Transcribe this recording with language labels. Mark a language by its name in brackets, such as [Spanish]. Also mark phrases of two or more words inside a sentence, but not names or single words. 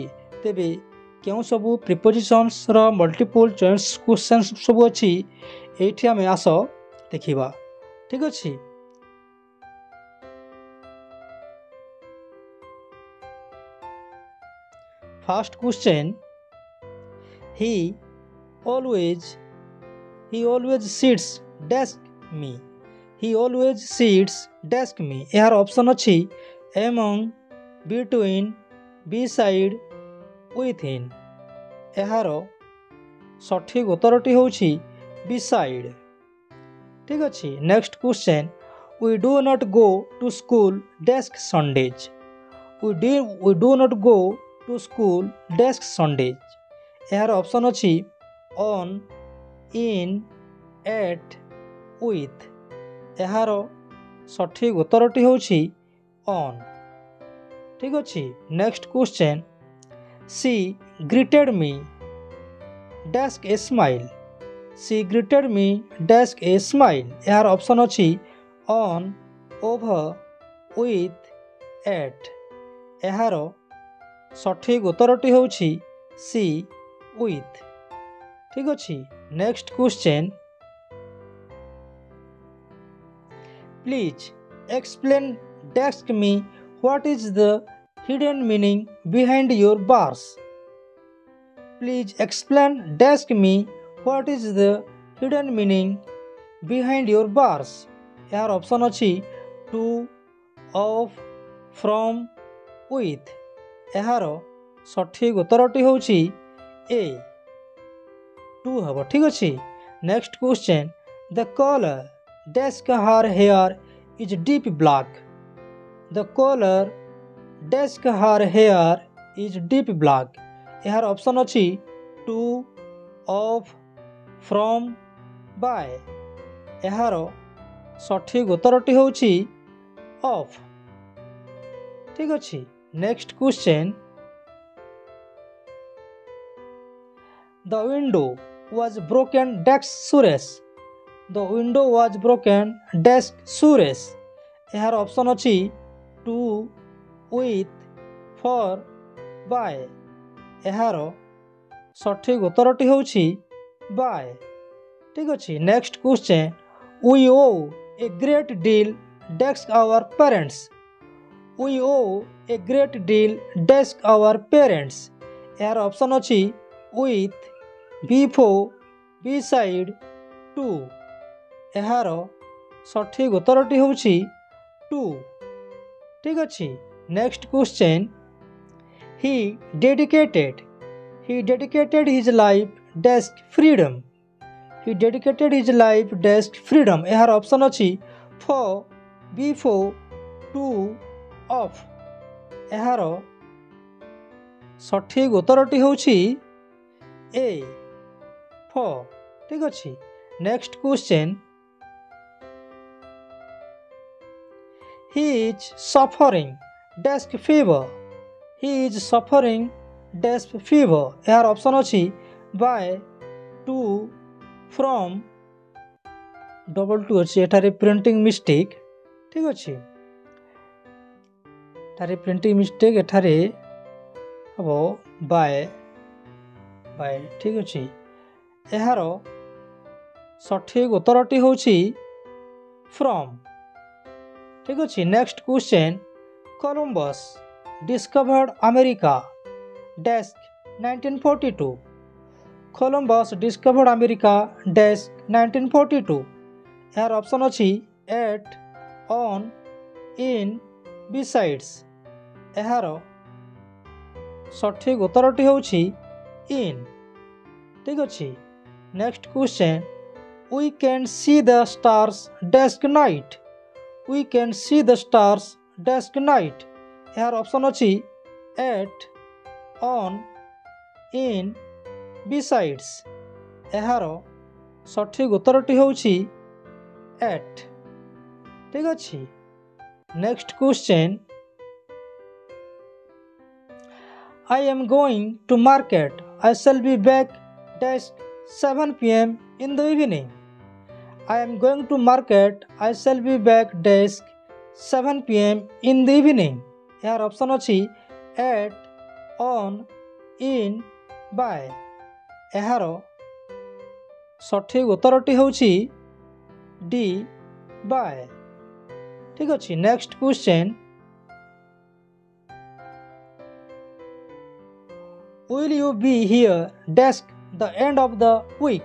[Odia] ତେବେ କେଉଁ ସବୁ ପ୍ରିପୋଜିସନ୍ସର [English] multiple choice question [Odia] ସବୁ ଅଛି, ଏଇଠି ଆମେ ଆସ ଦେଖିବା। ଠିକ୍ ଅଛି। [English] first question, He always sits desk me. He always sits desk me. [Odia] ଏହାର ଅପସନ୍ ଅଛି [English] among, between, beside, within. [Odia] ଏହାର ସଠିକ୍ ଉତ୍ତରଟି ହେଉଛି beside। ଠିକ୍ ଅଛି। [English] next question, we do not go to school desk Sundays. We do not go to school desk Sundays. [Odia] ଏହାର ଅପସନ୍ ଅଛି [English] on, in, at, with. [Odia] ଏହାର ସଠିକ୍ ଉତ୍ତରଟି ହେଉଛି on। ଠିକ୍ ଅଛି। [English] next question, she greeted me desk a smile. She greeted me desk a smile. [Odia] ଏହାର ଅପସନ୍ ଅଛି [English] on, over, with, at. [Odia] ଏହାର ସଠିକ୍ ଉତ୍ତରଟି ହେଉଛି C, with। ଠିକ୍ ଅଛି। [English] next question, Please explain desk me what is the hidden meaning behind your bars. Please explain desk me what is the hidden meaning behind your bars. [Odia] ଏହାର ଅପସନ୍ ଅଛି [English] to, of, from, with. [Odia] ଏହାର ସଠିକ୍ ଉତ୍ତରଟି ହେଉଛି A, to ହେବ। ଠିକ୍ ଅଛି। [English] next question, The color desk her hair is deep black. The color desk her hair is deep black. [Odia] ଏହାର ଅପସନ୍ ଅଛି [English] to, of, from, by. [Odia] ଏହାର ସଠିକ୍ ଉତ୍ତରଟି ହେଉଛି of। ଠିକ୍ ଅଛି। [English] next question, The window was broken desk Suresh. The window was broken desk Suresh. [Odia] ଏହାର ଅପସନ୍ ଅଛି [English] to, with, for, by. [Odia] ଏହାର ସଠିକ୍ ଉତ୍ତରଟି ହେଉଛି by। ଠିକ୍ ଅଛି। [English] next question, We owe a great deal desk our parents. We owe a great deal desk our parents. [Odia] ଏହାର ଅପସନ୍ ଅଛି [English] with, before, beside, to. [Odia] ଏହାର ସଠିକ୍ ଉତ୍ତରଟି ହେଉଛି to। ଠିକ୍ ଅଛି। [English] next question, He dedicated his life desk freedom. He dedicated his life desk freedom. [Odia] ଏହାର ଅପସନ୍ ଅଛି [English] for, before, to, of. [Odia] ଏହାର ସଠିକ୍ ଉତ୍ତରଟି ହେଉଛି A, for। ଠିକ୍ ଅଛି। [English] next question, He is suffering desk fever. He is suffering desk fever. [Odia] ଏହାର ଅପସନ୍ ଅଛି [English] by, to, from, double to [Odia] ଅଛି। ଏଠାରେ [English] printing mistake. [Odia] ଠିକ୍ ଅଛି। ଏଠାରେ [English] printing mistake, [Odia] ଏଠାରେ ହେବ by। ଠିକ୍ ଅଛି। ଏହାର ସଠିକ୍ ଉତ୍ତରଟି ହେଉଛି from। ଠିକ୍ ଅଛି। [English] next question, Columbus discovered America desk 1942. Columbus discovered America desk 1942. [Odia] ଏହାର ଅପସନ୍ ଅଛି [English] at, on, in, besides. [Odia] ଏହାର ସଠିକ୍ ଉତ୍ତରଟି ହେଉଛି in। ଠିକ୍ ଅଛି। [English] next question, We can see the stars desk night. We can see the stars desk night. [Odia] ଏହାର ଅପସନ୍ ଅଛି [English] at, on, in, besides. [Odia] ଏହାର ସଠିକ୍ ଉତ୍ତରଟି ହେଉଛି at. ଠିକ୍ ଅଛି. [English] Next question. I am going to market. I shall be back desk 7 p.m. in the evening. I am going to market. I shall be back desk 7 p.m. in the evening. [Odia] ଏହାର ଅପସନ୍ ଅଛି [English] at, on, in, by. [Odia] ଏହାର ସଠିକ୍ ଉତ୍ତରଟି ହେଉଛି D, by. ଠିକ୍ ଅଛି. [English] next question. Will you be here desk the end of the week?